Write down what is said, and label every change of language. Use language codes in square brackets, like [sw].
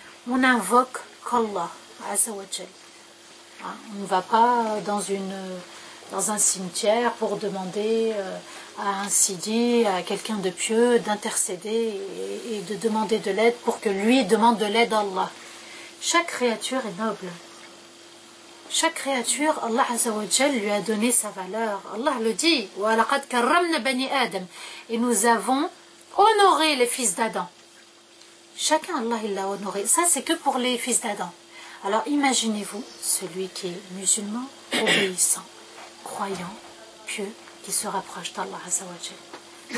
[fr] On invoque qu'Allah, Azza wa Jal. On ne va pas dans un cimetière pour demander à un sidi, à quelqu'un de pieux, d'intercéder et de demander de l'aide pour que lui demande de l'aide à Allah. Chaque créature est noble. Chaque créature, Allah Azza wa Jal lui a donné sa valeur. Allah le dit, [ar] وَلَقَدْ كَرَّمْنَا بَنِي آدَمَ. [fr] Et nous avons honoré les fils d'Adam. Chacun, Allah, il l'a honoré. Ça, c'est que pour les fils d'Adam. Alors, imaginez-vous celui qui est musulman, obéissant, croyant, pieux, qui se rapproche d'Allah Azza wa Jal.